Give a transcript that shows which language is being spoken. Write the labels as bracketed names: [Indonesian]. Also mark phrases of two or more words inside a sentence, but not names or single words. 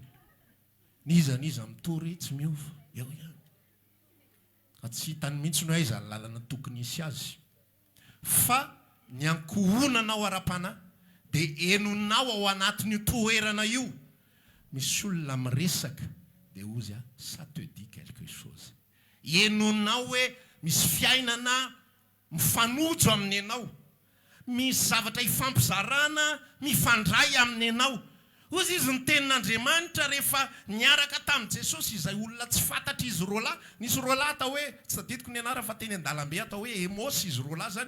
[Malagasy] Nizaniza mitory tsy miova eo ihany. Fa tsy hitany mihitsy no aiza ny lalana tokony hisy azy. Fa ny ankohonanao ara-panahy dia henonao ao anatin'io toerana io. Misy olona miresaka dia ozy [French] ça te dit quelque chose. [Malagasy] Henonao hoe misy fiainana mifanojo aminy ianao. Misy zavatra hifampizarana mifandray aminy ianao. Ozy izy ny tenin'Andriamanitra rehefa niaraka tamin'i Jesosy izay olona tsy fantatra izy roalahy. Nisy roalahy atao hoe tsy tadidiko ny anara fa teny an-dalambe atao hoe Emos izy roalahy zany.